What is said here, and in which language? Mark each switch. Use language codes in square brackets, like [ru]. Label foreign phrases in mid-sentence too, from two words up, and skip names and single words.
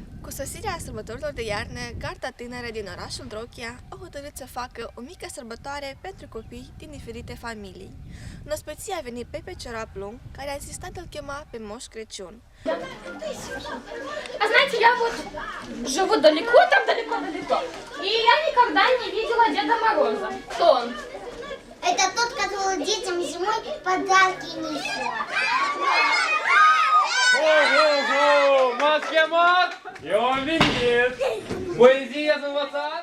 [ro] sosirea sărbătorilor de iarnă, Garda Tânără din orașul Droghia a hotărât să facă o mică sărbătoare pentru copii din diferite familii. În ospăție a venit Pepe Ciorap-Lung, care a insistat îl chema pe Moș Crăciun. [ru] А знаете, я вот живу далеко, там далеко-далеко, и я никогда не видела Деда Мороза. Кто он? Это тот, который детям зимой подарки несет. Ого-го! [ro] M-ați chemat? Eu am venit! Poezie ați învățat?